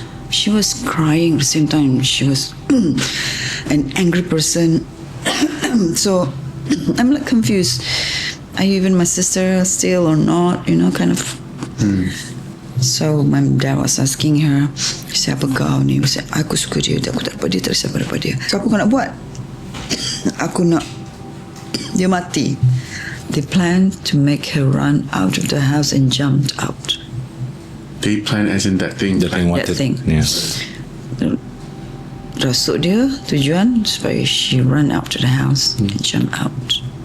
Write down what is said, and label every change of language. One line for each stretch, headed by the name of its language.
English: She was crying at the same time. She was an angry person. So I'm like confused. Are you even my sister still or not? You know, kind of. So my dad was asking her,
Malay: siapa kau ni? Saya, aku suka dia, aku tak dapat dia, tak siapa dapat dia.
English: So
Malay: apa kau nak buat? Aku nak dia mati.
English: They planned to make her run out of the house and jumped out. They plan as in that thing. The thing wanted. That thing. Yeah.
Malay: Rasuk dia tujuan supaya
English: she run out to the house and jump out.